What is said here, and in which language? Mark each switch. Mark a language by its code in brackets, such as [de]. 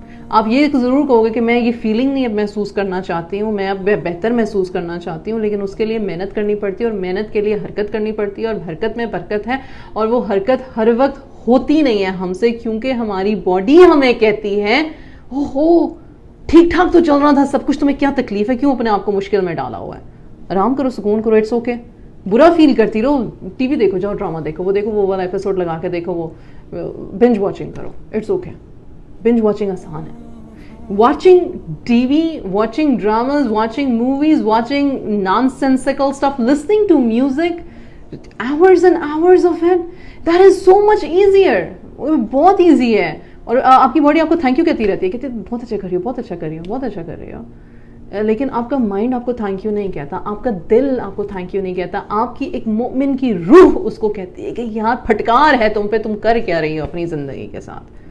[ur] آپ یہ ضرور کہو گے کہ میں یہ فیلنگ نہیں اب محسوس کرنا چاہتی ہوں, میں اب بہتر محسوس کرنا چاہتی ہوں, لیکن اس کے لیے محنت کرنی پڑتی ہے, اور محنت کے لیے حرکت کرنی پڑتی ہے, اور حرکت میں برکت ہے, اور وہ حرکت ہر وقت ہوتی نہیں ہے ہم سے, کیونکہ ہماری باڈی ہمیں کہتی ہے اوہو ٹھیک ٹھاک تو چل رہا تھا سب کچھ, تمہیں کیا تکلیف ہے, کیوں اپنے آپ کو مشکل میں ڈالا ہوا ہے, آرام کرو, سکون کرو, [en] It's okay. [ur] برا فیل کرتی رہو, ٹی وی دیکھو, جاؤ ڈرامہ دیکھو, وہ والا ایپیسوڈ لگا کے دیکھو, وہ بنج واچنگ کرو, [en] It's okay. [ur] بنج واچنگ آسان ہے. [en] Watching TV, watching dramas, watching movies, watching nonsensical stuff, listening to music, hours and hours of it, that is so much easier. [ur] بہت ایزی ہے. اور آپ کی باڈی آپ کو تھینک یو کہتی رہتی ہے, کہتی ہے بہت اچھا کر رہی ہو, بہت اچھا کر رہی ہو, بہت اچھا کر رہی ہو. لیکن آپ کا مائنڈ آپ کو تھینک یو نہیں کہتا, آپ کا دل آپ کو تھینک یو نہیں کہتا, آپ کی ایک مومن کی روح اس کو کہتی ہے کہ یار پھٹکار ہے تم پہ, تم کر کیا رہی ہو اپنی زندگی کے ساتھ.